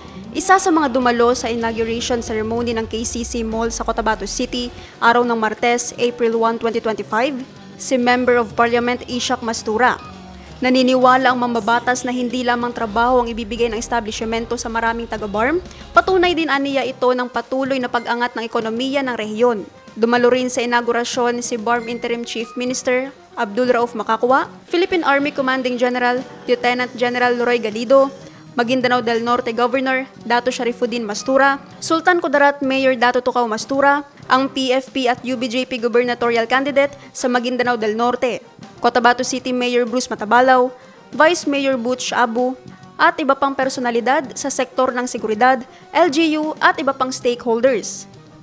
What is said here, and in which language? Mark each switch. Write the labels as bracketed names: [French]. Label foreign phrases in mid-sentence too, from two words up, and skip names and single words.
[Filipino] Isa sa mga dumalo sa [English] inauguration ceremony [Filipino] ng KCC Mall sa Cotabato City, araw ng Martes, April 1, 2025, si [English] Member of Parliament [Filipino] Ishak Mastura. Naniniwala ang mambabatas na hindi lamang trabaho ang ibibigay ng establishmento sa maraming taga-BARM, patunay din aniya ito ng patuloy na pag-angat ng ekonomiya ng rehiyon. Dumalo rin sa inaugurasyon si BARM [English] Interim Chief Minister [Filipino] Abdul Rauf Makakwa, Philippine Army [English] Commanding General Lieutenant General [Filipino] Roy Galido, Maguindanao del Norte Governor Dato Sharifuddin Mastura, Sultan Kudarat Mayor Dato Tukaw Mastura, ang PFP at UBJP [English] Gubernatorial Candidate [Filipino] sa Maguindanao del Norte, Cotabato City Mayor Bruce Matabalaw, Vice Mayor Butch Abu, at iba pang personalidad sa sektor ng seguridad, LGU at iba pang stakeholders.